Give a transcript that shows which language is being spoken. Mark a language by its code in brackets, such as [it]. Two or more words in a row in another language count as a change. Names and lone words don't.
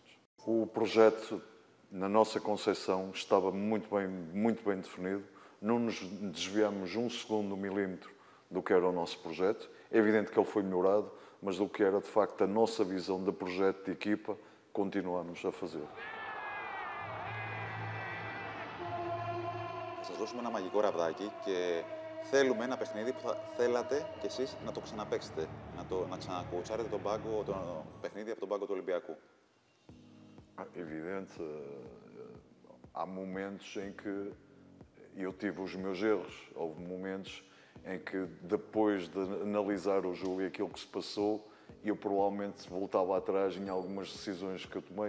[pt] O projeto, na nossa concepção, estava muito bem definido. Não nos desviamos um segundo, milímetro do que era o nosso projeto. É evidente que ele foi melhorado, mas do que era, de facto, a nossa visão de projeto de equipa, continuamos a fazer. [el] Θα σας δώσουμε ένα μαγικό ραβδάκι και θέλουμε ένα παιχνίδι που θα θέλατε κι εσείς να το ξαναπαίξετε, να ξανακουτσάρετε τον πάγκο, το παιχνίδι από τον πάγκο του Ολυμπιακού. [pt] Evidente, há momentos em que eu tive os meus erros. Houve momentos em que, depois de analisar o jogo e aquilo que se passou, eu provavelmente voltava atrás em algumas decisões que eu tomei.